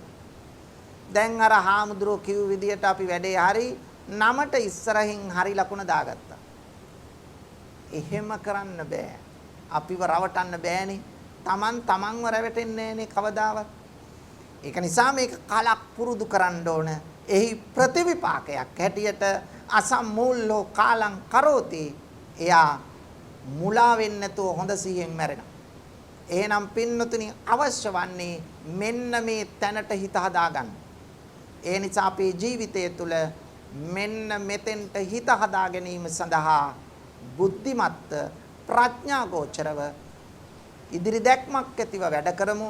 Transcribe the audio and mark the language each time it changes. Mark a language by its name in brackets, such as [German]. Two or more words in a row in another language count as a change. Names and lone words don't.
[Sinhala] දැන් අර හාමුදුරුවෝ කිව් විදියට අපි වැඩේ හරි නමට ඉස්සරහින් හරි ලකුණ දාගත්තා. එහෙම කරන්න බෑ. අපිව රවටන්න බෑනේ. තමන්ව රැවටෙන්නේ නෑනේ කවදාවත්. ඒක නිසා මේක කලක් පුරුදු කරන්න ඕන. එහි ප්‍රතිවිපාකයක් හැටියට [Pali] අසම්මූල්ලෝ කාලං කරෝති. [Sinhala] එයා මුලා වෙන්නේ නැතුව හොඳ සිහියෙන් මැරෙනවා. එහෙනම් පින්නතුනි අවශ්‍ය වන්නේ මෙන්න මේ තැනට හිත හදාගන්න. ඒ නිසා අපේ ජීවිතය තුළ මෙන්න මෙතෙන්ට හිත හදා ගැනීම සඳහා බුද්ධිමත් ප්‍රඥා ගෝචරව ඉදිරි දැක්මක් ඇතිව වැඩ කරමු.